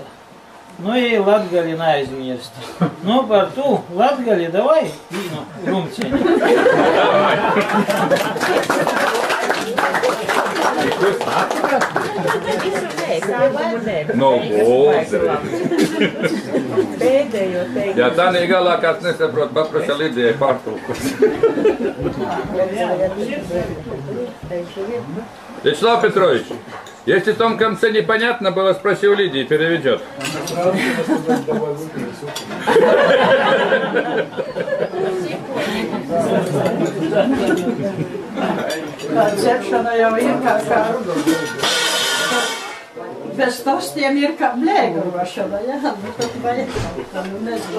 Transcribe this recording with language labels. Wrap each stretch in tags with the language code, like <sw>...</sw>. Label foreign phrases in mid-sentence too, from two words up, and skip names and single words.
<ltg>Nu, и Latgali neaizmirst. Nu, par tu, Latgali, davai vīnu rumceņu. No, ja tādā galā kāds nesaprot, papraša Lidijai pārtulkus.</ltg> <ru>Вячеслав Петрович, если в том конце непонятно было, спроси у Лидии, переведет.</ru> <lv>Cepšana jau ir kā bez tostiem ir kā blēgurošana, jā, bet tad vajag, nezinu.</lv>